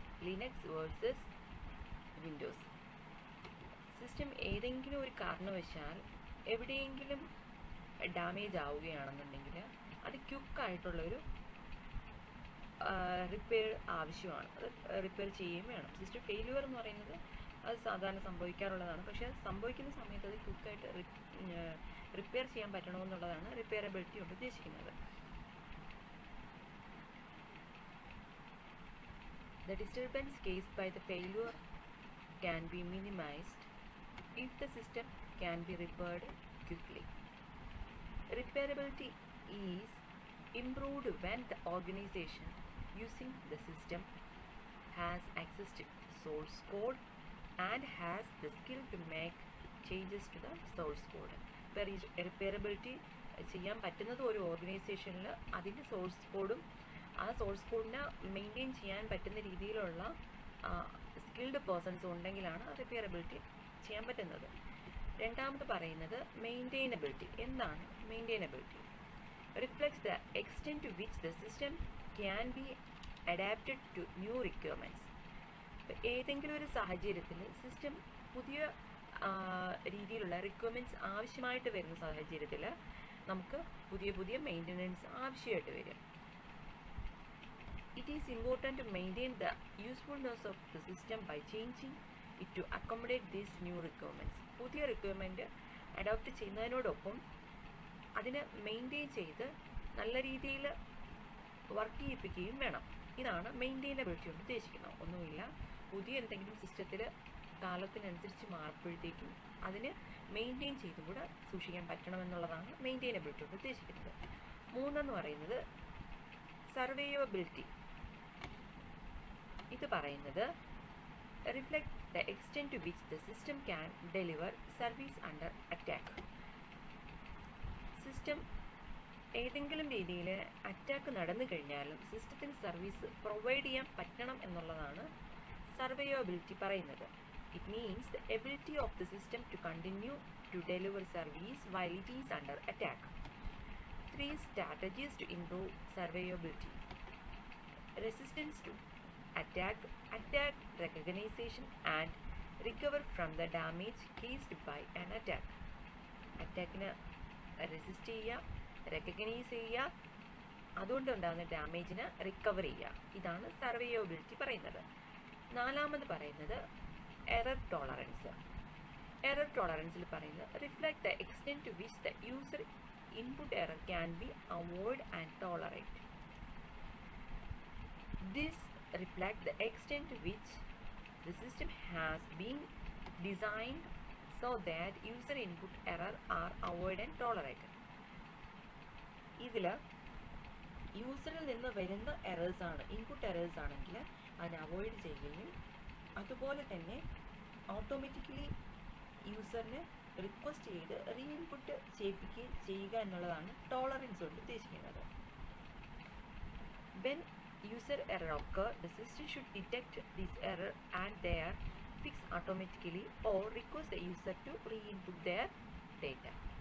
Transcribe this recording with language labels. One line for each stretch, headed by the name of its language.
Malayalam: Linux versus Windows. System ഏതെങ്കിലും ഒരു കാരണവശാൽ എവിടെയെങ്കിലും ഡാമേജ് ആവുകയാണെന്നുണ്ടെങ്കിൽ അത് ക്വിക്കായിട്ടുള്ളൊരു റിപ്പയർ ആവശ്യമാണ്. അത് റിപ്പയർ ചെയ്യുകയും വേണം. സിസ്റ്റം ഫെയിലുവർ എന്ന് പറയുന്നത് അത് സാധാരണ സംഭവിക്കാറുള്ളതാണ്. പക്ഷേ സംഭവിക്കുന്ന സമയത്ത് അത് ക്വിക്കായിട്ട് റിപ്പയർ ചെയ്യാൻ പറ്റണമെന്നുള്ളതാണ് റിപ്പയറബിലിറ്റി കൊണ്ട് ഉദ്ദേശിക്കുന്നത്.
English: The disturbance caused by the failure can be minimized if the system can be repaired quickly. Repairability is improved when the organization using the system has access to source code and has the skill to make changes to the source code.
Malayalam: ഇപ്പോൾ റിപ്പയറബിലിറ്റി ചെയ്യാൻ പറ്റുന്നത് ഒരു ഓർഗനൈസേഷനിൽ അതിൻ്റെ source കോഡും ആ source കോഡിനെ maintain ചെയ്യാൻ പറ്റുന്ന രീതിയിലുള്ള സ്കിൽഡ് പേഴ്സൺസ് ഉണ്ടെങ്കിലാണ് റിപ്പയറബിലിറ്റി ചെയ്യാൻ പറ്റുന്നത്. രണ്ടാമത് പറയുന്നത് മെയിൻറ്റെയിനബിലിറ്റി. എന്താണ് മെയിൻറ്റെയിനബിലിറ്റി?
English: Reflects the extent to which the system can be adapted to new requirements.
Malayalam: ഇപ്പോൾ ഏതെങ്കിലും ഒരു സാഹചര്യത്തിൽ സിസ്റ്റം പുതിയ രീതിയിലുള്ള റിക്വയർമെൻറ്റ്സ് ആവശ്യമായിട്ട് വരുന്ന സാഹചര്യത്തിൽ നമുക്ക് പുതിയ മെയിൻ്റനൻസ് ആവശ്യമായിട്ട് വരും.
English: It is important to maintain the usefulness of the system by changing it to accommodate these new requirements.
Malayalam: പുതിയ റിക്വയർമെൻറ്റ് അഡോപ്റ്റ് ചെയ്യുന്നതിനോടൊപ്പം അതിനെ മെയിൻറ്റെയിൻ ചെയ്ത് നല്ല രീതിയിൽ വർക്ക് ചെയ്യിപ്പിക്കുകയും വേണം. ഇതാണ് മെയിൻറ്റെയിനബിലിറ്റി കൊണ്ട് ഉദ്ദേശിക്കുന്നത്. ഒന്നുമില്ല, പുതിയ എന്തെങ്കിലും സിസ്റ്റത്തിൽ കാലത്തിനനുസരിച്ച് മാറുമ്പോഴത്തേക്കും അതിന് മെയിൻറ്റെയിൻ ചെയ്തും കൂടെ സൂക്ഷിക്കാൻ പറ്റണമെന്നുള്ളതാണ് മെയിൻറ്റെയിനബിലിറ്റി കൊണ്ട് ഉദ്ദേശിക്കുന്നത്. മൂന്നെന്ന് പറയുന്നത് സർവൈവബിലിറ്റി. ഇത് പറയുന്നത് reflect
English: the extent to which the system can deliver service under attack.
Malayalam: System ഏതെങ്കിലും രീതിയിൽ അറ്റാക്ക് നടന്നു കഴിഞ്ഞാലും സിസ്റ്റത്തിന് സർവീസ് പ്രൊവൈഡ് ചെയ്യാൻ പറ്റണം എന്നുള്ളതാണ് സർവൈവബിലിറ്റി പറയുന്നത്.
English: It means the ability of the system to continue to deliver service while it is under attack. 3 strategies to improve survivability. Resistance to attack, attack recognition and recover from the damage caused by an attack.
Malayalam: അറ്റാക്കിന് resist ചെയ്യുക, recognise ചെയ്യുക, അതുകൊണ്ടുണ്ടാകുന്ന ഡാമേജിന് recover ചെയ്യുക. ഇതാണ് സർവൈവബിലിറ്റി പറയുന്നത്. 4ാമത് പറയുന്നത് error tolerance. Error ടോളറൻസിൽ പറയുന്നത്
English: Reflect the extent to which the user input error can be avoided and tolerated. This reflects the extent to which the system has been designed so that user input error are avoided and tolerated.
Malayalam: ഇതിൽ യൂസറിൽ നിന്ന് വരുന്ന errors ആണ്, input errors ആണെങ്കിൽ അതിനെ avoid ചെയ്യുകയും അതുപോലെ തന്നെ automatically യൂസറിനെ request ചെയ്ത് റീ ഇൻപുട്ട് ചെയ്യിപ്പിക്കുകയും ചെയ്യുക എന്നുള്ളതാണ് ടോളറൻസ് കൊണ്ട് ഉദ്ദേശിക്കുന്നത്.
English: When user error occur, the system should detect this error and their fix automatically or request the user to re-input their data.